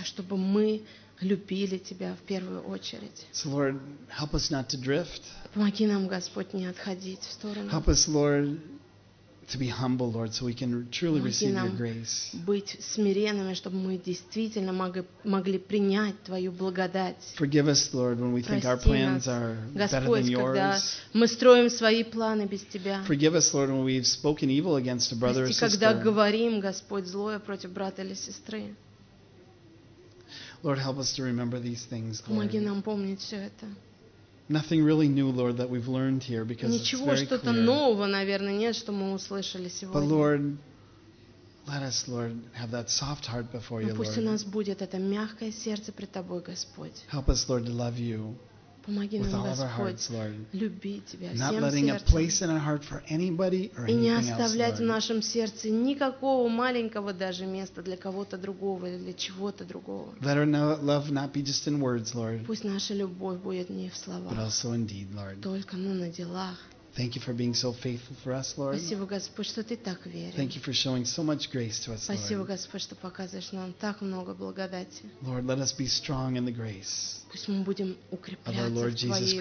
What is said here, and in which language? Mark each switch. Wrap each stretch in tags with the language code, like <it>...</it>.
<ru>Чтобы мы любили тебя в первую очередь.</ru> <en>So Lord, help us not to drift.</en> <ru>Помоги нам, Господь, не отходить в сторону.</ru> <en>Help us, Lord, to be humble, Lord, so we can truly receive your grace.</en> <ru>Помоги нам быть смиренными, чтобы мы действительно могли принять твою благодать.</ru> <en>Forgive us, Lord, when we think our plans are better than yours.</en> <ru>Господь, когда мы строим свои планы без тебя.</ru> <en>Forgive us, Lord, when we've spoken evil against a brother or sister.</en> <ru>Когда говорим, Господь, злое против брата или сестры.</ru> <en>Lord, help us to remember these things, Lord.</en> <ru>Помоги нам помнить все это.</ru> <en>Nothing really new, Lord, that we've learned here, because</en> <ru>Ничего,</ru> <en>it's very clear.</en> <ru>Ничего что-то нового, наверное, нет, что мы услышали сегодня.</ru> <en>But Lord, let us, Lord, have that soft heart before you, Lord.</en> <ru>Пусть у нас будет это мягкое сердце пред тобой, Господь.</ru> <en>Help us, Lord, to love you.</en> <ru>Помоги нам,</ru> <en>with all</en> <ru>Господь,</ru> <en>of our hearts, Lord.</en> <ru>Любить тебя всем сердцем.</ru> <en>Not letting a place in our heart for anybody or anything else, Lord.</en> <ru>И не оставлять в нашем сердце никакого маленького даже места для кого-то другого или для чего-то другого.</ru> <en>Let our love not be just in words, Lord.</en> <ru>Пусть наша любовь будет не в словах.</ru> <en>But also in deed, Lord.</en> <ru>Только на делах.</ru> <en>Thank you for being so faithful for us, Lord.</en> <ru>Спасибо, Господь, что ты так верен.</ru> <en>Thank you for showing so much grace to us, Lord.</en> <ru>Спасибо, Господь, что показываешь нам так много благодати.</ru> <en>Lord, let us be strong in the grace.</en> <ru>Пусть мы будем укрепляться в твоей благодати.</ru>